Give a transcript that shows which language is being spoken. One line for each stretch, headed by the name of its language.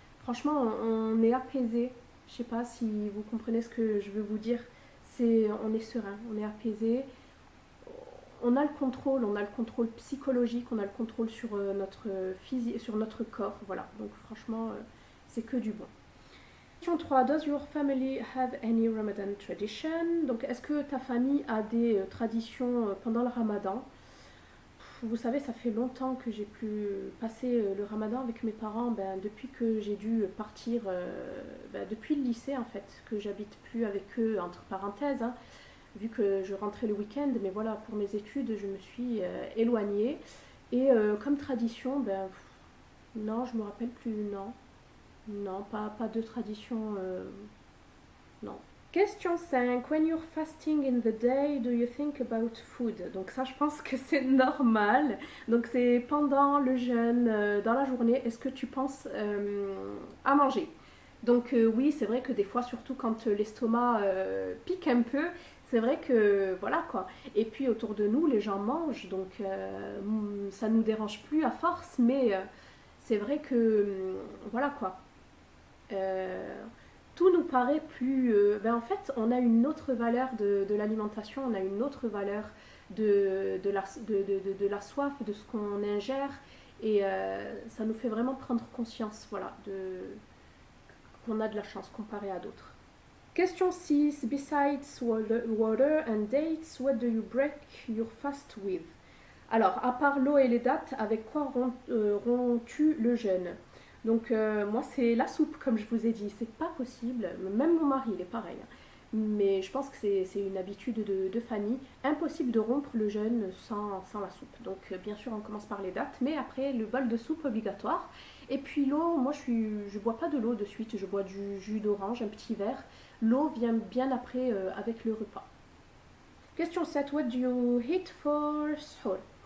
French: Franchement, on est apaisé. Je sais pas si vous comprenez ce que je veux vous dire. On est serein, on est apaisé. On a le contrôle psychologique, on a le contrôle sur notre physique, sur notre corps. Voilà, donc franchement, c'est que du bon. Question 3.
English: Does your family have any Ramadan tradition?
French: Donc, est-ce que ta famille a des traditions pendant le Ramadan? Vous savez, ça fait longtemps que j'ai pu passer le Ramadan avec mes parents, depuis que j'ai dû partir, depuis le lycée en fait, que j'habite plus avec eux, entre parenthèses, hein, vu que je rentrais le week-end, mais voilà, pour mes études, je me suis éloignée. Et comme tradition, non, je me rappelle plus, non. Non, pas de tradition, non. Question 5.
English: When you're fasting in the day, do you think about food?
French: Donc ça, je pense que c'est normal. Donc c'est pendant le jeûne, dans la journée, est-ce que tu penses à manger? Donc oui, c'est vrai que des fois, surtout quand l'estomac pique un peu, c'est vrai que voilà quoi. Et puis autour de nous, les gens mangent, donc ça nous dérange plus à force, mais c'est vrai que voilà quoi. Tout nous paraît plus... en fait, on a une autre valeur de l'alimentation, on a une autre valeur de la soif, de ce qu'on ingère, et ça nous fait vraiment prendre conscience, voilà, qu'on a de la chance comparé à d'autres. Question 6.
English: Besides water and dates, what do you break your fast with?
French: Alors, à part l'eau et les dattes, avec quoi romps-tu le jeûne? Donc moi c'est la soupe comme je vous ai dit, c'est pas possible, même mon mari il est pareil, hein. Mais je pense que c'est une habitude de famille, impossible de rompre le jeûne sans la soupe. Donc bien sûr on commence par les dates, mais après le bol de soupe obligatoire. Et puis l'eau, moi je bois pas de l'eau de suite, je bois du jus d'orange, un petit verre. L'eau vient bien après avec le repas. Question 7.
English: What do you eat for suhoor?